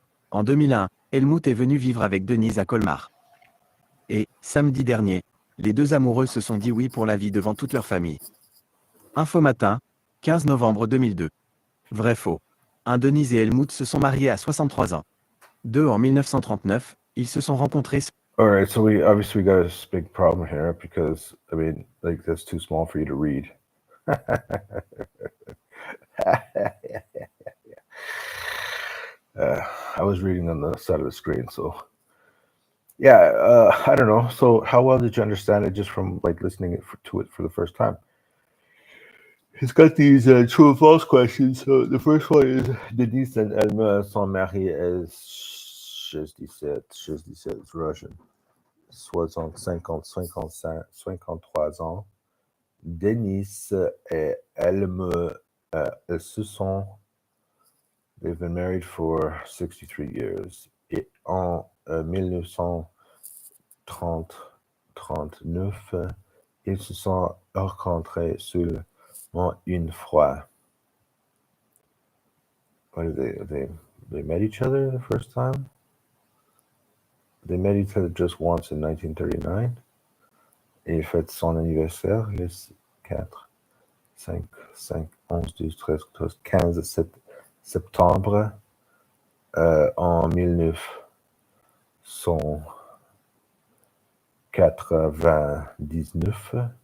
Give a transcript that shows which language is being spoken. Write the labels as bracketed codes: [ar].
[fr] En 2001, Helmut est venu vivre avec Denise à Colmar. Et, samedi dernier, les deux amoureux se sont dit oui pour la vie devant toute leur famille. Info matin, 15 novembre 2002. Vrai-faux. Denise et Helmut se sont mariés à 63 ans. 2 en 1939, ils se sont rencontrés. [en] All right, so we obviously got a big problem here because, I mean, like, that's too small for you to read. I was reading on the side of the screen, so yeah, I don't know. So how well did you understand it just from like listening to it for the first time? It's got these true and false questions. So the first one is Denise and Elma [fr] sont mariées à 67, [en] it's Russian. [fr] 60, 50, 55, 53 ans. Denise et Elma, elles se sont, [en] they've been married for 63 years. [fr] Et en 1939, ils se sont rencontrés seulement une fois. [en] What did they met each other the first time? They met each other just once in 1939. [fr] Et il fête son anniversaire le 4, 5, 11, 12, 13, 14, 15 septembre en 1999.